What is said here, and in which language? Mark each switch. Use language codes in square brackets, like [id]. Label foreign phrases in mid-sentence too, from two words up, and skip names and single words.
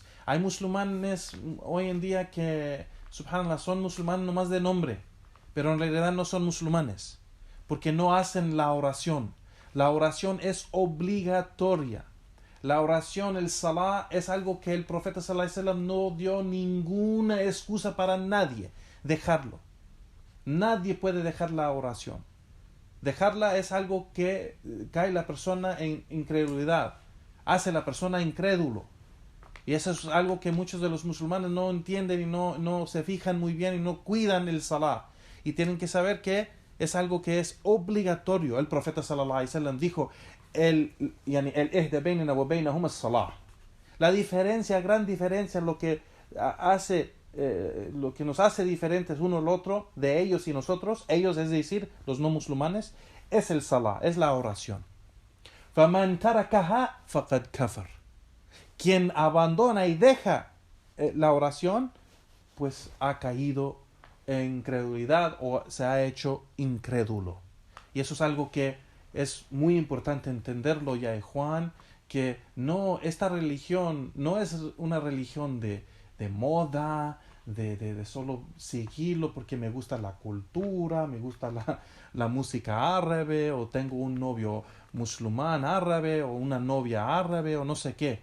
[es] Hay musulmanes hoy en día que, subhanallah, son musulmanes nomás de nombre, pero en realidad no son musulmanes, porque no hacen la oración. La oración es obligatoria. La oración, el salah, es algo que el profeta [ar] صلى الله عليه وسلم [es] no dio ninguna excusa para nadie dejarlo. Nadie puede dejar la oración. Dejarla es algo que cae la persona en incredulidad, hace la persona incrédulo. Y eso es algo que muchos de los musulmanes no entienden y no se fijan muy bien y no cuidan el salah. Y tienen que saber que es algo que es obligatorio. El profeta [ar] صلى الله عليه وسلم dijo, العهد بيننا وبينهم الصلاة. [es] La diferencia, gran diferencia, lo que nos hace diferentes uno al otro, de ellos y nosotros, ellos es decir, los no musulmanes, es el salah, es la oración. [ar] فَمَنْ تَرَكَهَا فَقَدْ كَفَرْ. [es] Quien abandona y deja la oración, pues ha caído en incredulidad o se ha hecho incrédulo. Y eso es algo que es muy importante entenderlo, ya Juan, que no, esta religión no es una religión de moda, de solo seguirlo porque me gusta la cultura, me gusta la música árabe, o tengo un novio musulmán árabe, o una novia árabe, o no sé qué.